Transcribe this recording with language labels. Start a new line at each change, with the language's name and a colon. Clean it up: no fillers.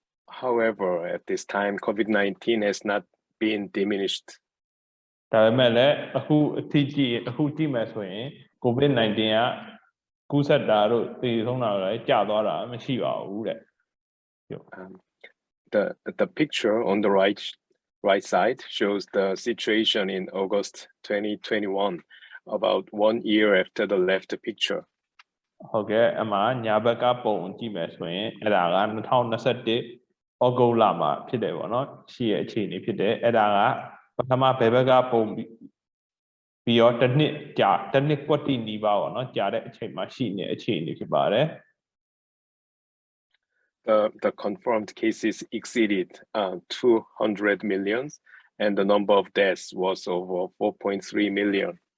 English: However, at this time, COVID-19 has not been diminished.
Burmese: ဒါပေမဲ့လည်းအခုကြည့်မယ်ဆိုရင် COVID-19 ကကူးစက်တာတို့သေဆုံးတာတို့လည်းကျသွားတာမရှိပါဘူးတဲ့
English: The picture on the right side shows the situation in August 2021, about 1 year after the left picture.
Burmese: ဟုတ်ကဲ့အမှညာဘက်ကပုံကြည့်မယ်ဆိုရင်အဲ့ဒါက2021 ဩဂုတ်လမှာဖြစ်တယ်ပေါ့နော်ရှိရဲ့အခြေအနေဖြစ်တယ်အဲ့ဒါကပထမဘယ်ဘက်ကပုံပြီးတော့တစ်နှစ်ကွက်တိနီးပါးပေါ့နော်ကြာတဲ့အချိန်မှာရှိနေအခြေအနေဖြစ်ပါတယ်
English: The confirmed cases exceeded 200 million, and the number of deaths was over 4.3 million.